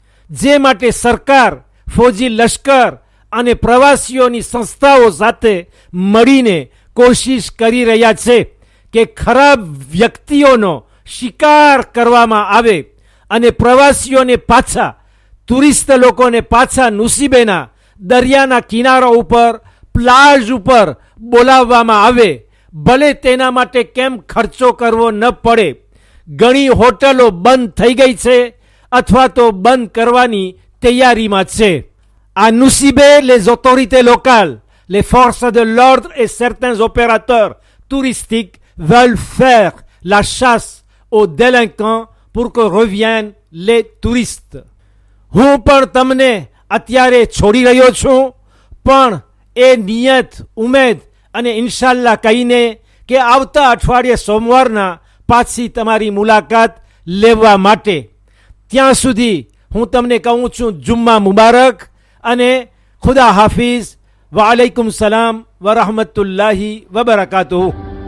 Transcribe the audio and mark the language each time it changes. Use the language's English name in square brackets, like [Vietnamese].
[Gujarati] જે માટે સરકાર, ફૌજી લશ્કર અને પ્રવાસીઓની સંસ્થાઓ સાથે મળીને કોશિશ કરી રહ્યા છે કે ખરાબ વ્યક્તિઓનો શિકાર કરવામાં આવે અને પ્રવાસીઓને પાછા, ટુરિસ્ટ લોકોને પાછા નુસીબેના દરિયાના કિનારા ઉપર, પ્લાજ ઉપર બોલાવવામાં આવે, ભલે તેના માટે કેમ ખર્ચો કરવો ન પડે. ઘણી હોટલો બંધ થઈ ગઈ છે અથવા તો બંધ કરવાની તૈયારીમાં છે. [French] À Nosy-Be, les autorités locales, les forces de l'ordre et certains opérateurs touristiques veulent faire la chasse aux délinquants pour que reviennent les touristes. [Gujarati] હું પણ તમને અત્યારે છોડી રહ્યો છું, પણ એ નિયત, ઉમેદ અને ઇન્શાલ્લાહ કહીને કે આવતા અઠવાડિયે સોમવારના પાછી તમારી મુલાકાત લેવા માટે. ત્યાં સુધી હું તમને કહું છું જુમ્મા મુબારક અને ખુદા હાફિઝ. વાલેકુમ સલામ વરહમતુલ્લાહી વબરકાતુહુ.